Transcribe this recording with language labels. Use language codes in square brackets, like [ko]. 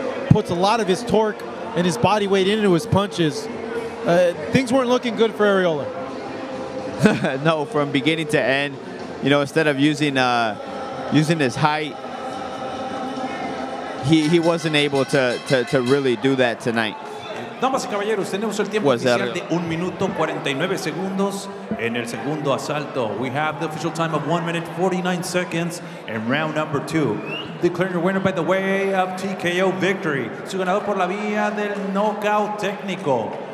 [en] Puts a lot of his torque and his body weight into his punches. Things weren't looking good for Arreola. No, from beginning to end. You know, instead of using his height, he wasn't able to really do that tonight. [es] Damas y caballeros, tenemos el tiempo oficial de 1 minuto 49 segundos en el segundo asalto. [en] We have the official time of 1 minute 49 seconds in round number 2. Declaring your winner by the way of TKO victory. [es] Su ganador por la vía del knockout técnico.